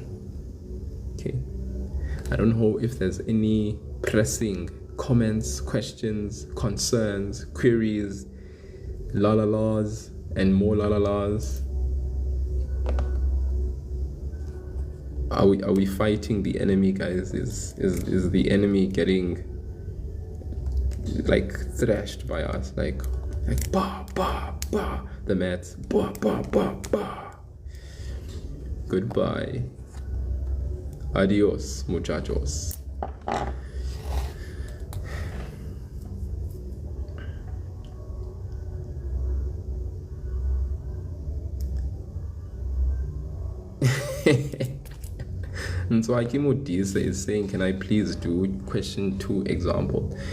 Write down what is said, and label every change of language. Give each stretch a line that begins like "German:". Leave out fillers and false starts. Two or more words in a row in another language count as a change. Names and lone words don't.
English: Okay, I don't know if there's any pressing comments, questions, concerns, queries, la-la-las, and more la-la-las. Are we fighting the enemy, guys? Is the enemy getting like thrashed by us? Like ba ba ba, the maths ba ba ba ba.
Spanish: Goodbye. Adios, muchachos.
English: And so Akimudisa is saying, can I please do question 2 example?